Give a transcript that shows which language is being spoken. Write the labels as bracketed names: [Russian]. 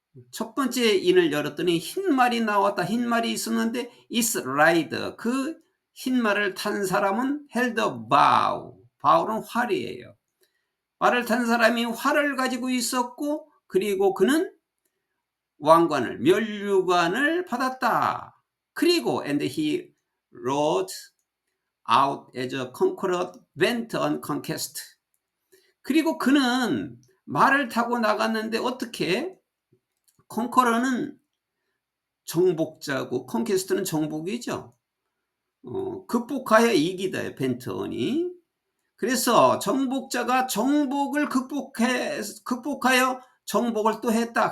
[Korean] 첫 번째 인을 열었더니 흰 말이 나왔다. 흰 말이 있었는데 [English] is rider, [Korean] 그 흰 말을 탄 사람은 [English] held a bow. [Korean] bow는 활이에요. 말을 탄 사람이 활을 가지고 있었고, 그리고 그는 왕관을, 면류관을 받았다. 그리고 [English] and he rode out as a conqueror went on conquest. [Korean] 그리고 그는 말을 타고 나갔는데, 어떻게? 컨커러는 정복자고 컨퀘스트는 정복이죠. 극복하여 이기다, 벤턴이. 그래서 정복자가 정복을 극복하여 정복을 또 했다.